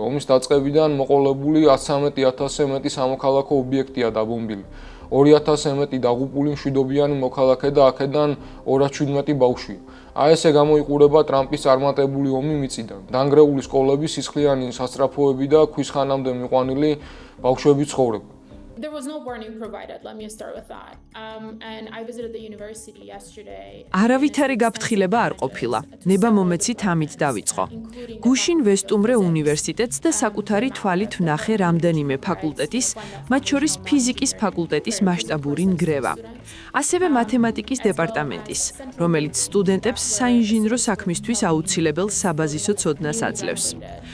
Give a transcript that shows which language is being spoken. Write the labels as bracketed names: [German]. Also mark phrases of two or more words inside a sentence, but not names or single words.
[Georgian] ომის დაწყებიდან მოყოლებული 113,000-ზე მეტი სამოქალაქო ობიექტია დაბომბილი. 2,000-ზე მეტი დაღუპული მშვიდობიანი მოქალაქე და აქედან 217 ბავშვია. აი ესე გამოიყურება ტრამპის წარმატებული ომი მიწიდან. დანგრეული სკოლები, სისხლიანი სასწრაფოები და ქვის ხანამდე მიყვანილი ბავშვები ცხოვრება. [English] There was no warning provided. Let me start with that. And I visited the university yesterday. [Georgian] არავითარი გაფრთხილება არ ყოფილა. ნება მომეცით ამით დავიწყო. გუშინ ვესტუმრე უნივერსიტეტს და საკუთარი თვალით ვნახე რამდენიმე ფაკულტეტის, მათ შორის ფიზიკის ფაკულტეტის მასშტაბური ნგრევა. ასევე მათემატიკის დეპარტამენტის, რომელიც სტუდენტებს საინჟინრო საქმისთვის აუცილებელ საბაზისო ცოდნას აძლევს.